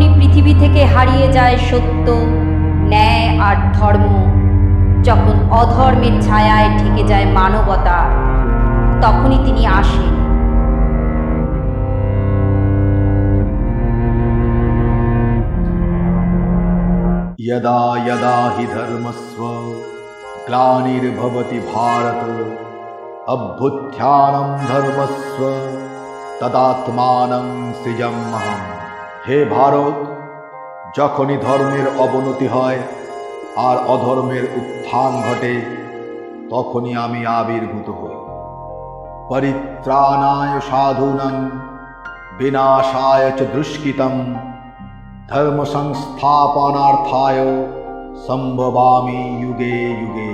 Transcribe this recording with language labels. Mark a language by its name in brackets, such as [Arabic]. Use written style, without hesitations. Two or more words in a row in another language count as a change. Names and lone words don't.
[Bangla] পৃথিবী থেকে হারিয়ে যায় সত্য, ন্যায় আর ধর্ম, যখন অধর্মের ছায়ায় ঢেকে যায় মানবতা, তখনই তিনি আসেন। [Sanskrit] यदा यदा हि धर्मस्व ग्लानिर्भवति भारत अभ्युत्थानं धर्मस्व तदात्मानं सृजाम्यहम्। [Bangla] হে ভারত, যখনই ধর্মের অবনতি হয় আর অধর্মের উত্থান ঘটে, তখনই আমি আবির্ভূত হই। [Sanskrit] পরিত্রাণায় সাধূনাং বিনাশায় চ দুষ্কৃতম ধর্ম সংস্থাপনার্থায় সম্ভবামি যুগে যুগে।